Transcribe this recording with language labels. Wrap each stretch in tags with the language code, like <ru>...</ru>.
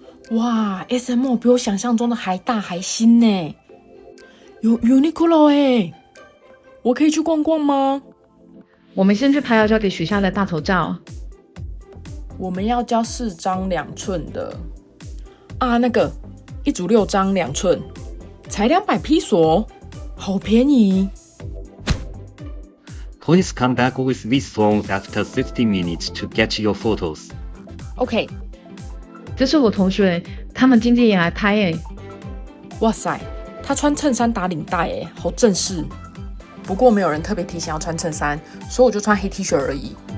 <zh>哇 ，SMO 比我想象中的还大还新呢，有 Uniqlo 哎，我可以去逛逛吗？我们先去拍要交给学校的大头照。我们要交4张2寸的啊，那个1组6张2寸，才200披索，好便宜。</zh> <en>Please come back with this phone after 60 minutes to get your photos. OK，</en> <zh>这是我同学，他们今天也来拍耶。哇塞，他穿衬衫打领带耶，好正式。不过没有人特别提醒要穿衬衫，所以我就穿黑 T 恤而已。</zh>